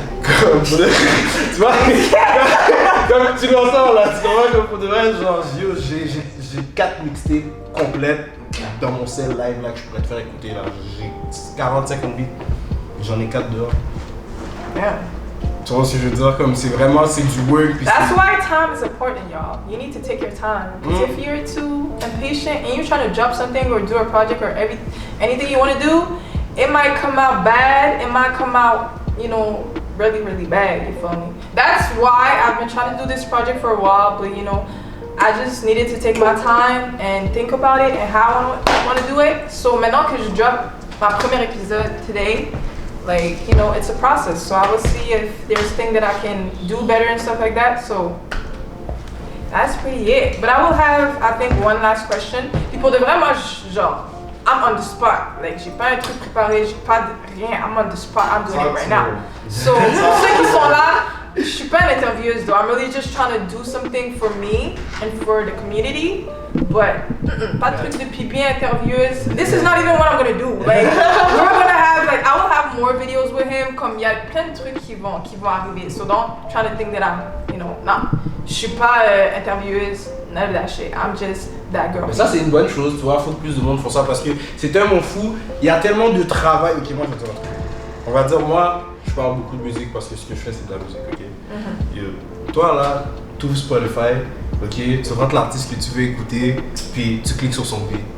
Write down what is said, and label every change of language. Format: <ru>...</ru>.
<fr>Comme, tu vois, comme tu l'entends là, tu comprends, comme pour de vrai, genre yo, j'ai 4 mixtapes complètes dans mon cell live là que je pourrais te faire écouter là. J'ai 40-50 beats, j'en ai 4 dehors.</fr> <en>Yeah.</en> <fr>Tu vois ce que je veux dire, comme c'est vraiment, c'est du work.</fr> <en>That's why time is important, y'all. You need to take your time. Because if you're too impatient and you're trying to drop something or do a project or anything you want to do, it might come out bad. It might come out, you know, really, really bad. You feel me? That's why I've been trying to do this project for a while, but you know, I just needed to take my time and think about it and how I want to do it. So</en> <fr>maintenant que je</fr> <en>drop my</en> <fr>premier épisode</fr> <en>today, like, you know, it's a process. So I will see if there's things that I can do better and stuff like that. So that's pretty it. But I will have, I think, one last question.</en> <fr>Puis pour de vrai, moi, genre,</fr> <en>I'm on the spot. Like,</en> <fr>j'ai pas un truc préparé, j'ai pas de rien.</fr> <en>I'm on the spot. I'm doing it right now. So</en> <fr>pour ceux qui sont là, je suis pas une intervieweuse</fr> <en>though. I'm really just trying to do something for me and for the community.</en> <fr>But pas de truc de pipi intervieweuse.</fr> <en>This is not even what I'm gonna do. Like we're gonna have like I will have more videos with him.</en> <fr>Comme il y a plein de trucs qui vont arriver.</fr> <en>So don't try to think that I'm, you know,</en> <fr>non. Je suis pas intervieweuse.</fr> <en>None of that shit. I'm just that girl.</en> <fr>Mais ça c'est une bonne chose, tu vois. Faut que plus de monde fasse ça parce que c'est tellement fou. Il y a tellement de travail. Ok, moi je vais te dire un truc. On va dire moi. Je parle beaucoup de musique parce que ce que je fais c'est de la musique, ok? Toi là, tu ouvres Spotify, ok? Tu rentres l'artiste que tu veux écouter, puis tu cliques sur son beat.</fr>